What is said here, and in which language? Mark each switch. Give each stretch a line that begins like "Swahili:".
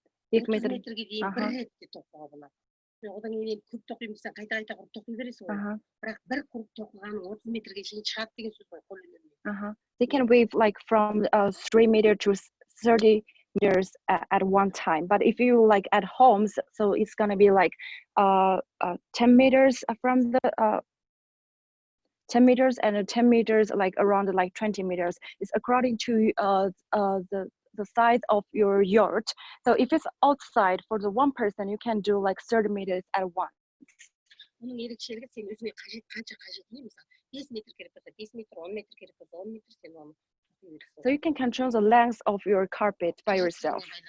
Kazakh: 2 метрге дейін бір ретте тоқуға болады. Одан кейін көп тоқимызсаң қайта құрып тоқи бересің ғой. Бірақ бір құрып тоқығаның 30 метрге шейін шығады деген сөз ғой қол өнерінде.
English: They can weave like from 3 meters to 30 meters at one time, but if you like at homes, so it's gonna be like 10 meters from the 10 meters and 10 meters like around like 20 meters. It's according to the size of your yurt. So if it's outside for the one person, you can do like 30 meters at once.
Kazakh: Оның ерекшелігі сен өзіңе қажет қанша қажет дейміз. 5 метр керек болса 5 метр, 10 метр керек болса 10 метр сен оны.
English: So you can control the length of your carpet by yourself.